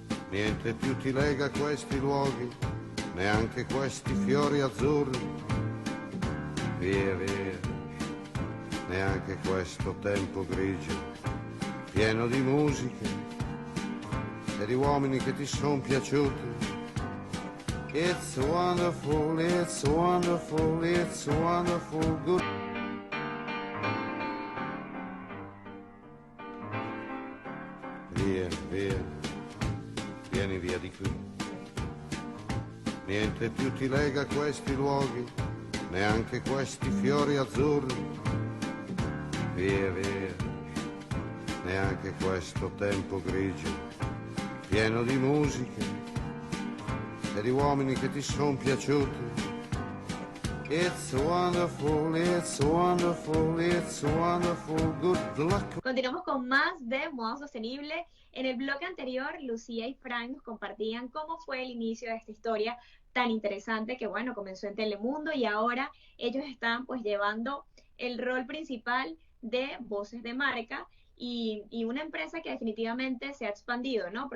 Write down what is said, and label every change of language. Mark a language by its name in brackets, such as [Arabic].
[Italian] Niente più ti lega a questi luoghi, neanche questi fiori azzurri. Via, via, neanche questo tempo grigio, pieno di musiche e di uomini che ti son piaciuti. [English] It's wonderful, it's wonderful, it's wonderful, good. [Italian] Via, via, vieni via di qui. Niente più ti lega a questi luoghi, neanche questi fiori azzurri. Via, via, neanche questo tempo grigio, pieno di musiche e di uomini che ti son piaciuti. [English] It's wonderful, it's wonderful, it's wonderful, good luck. [Spanish] Continuamos con más de Moda Sostenible. En el bloque anterior, Lucía y Frank nos compartían cómo fue el inicio de esta historia tan interesante que, bueno, comenzó en Telemundo y ahora ellos están pues llevando el rol principal de Voces de Marca y una empresa que definitivamente se ha expandido, ¿no?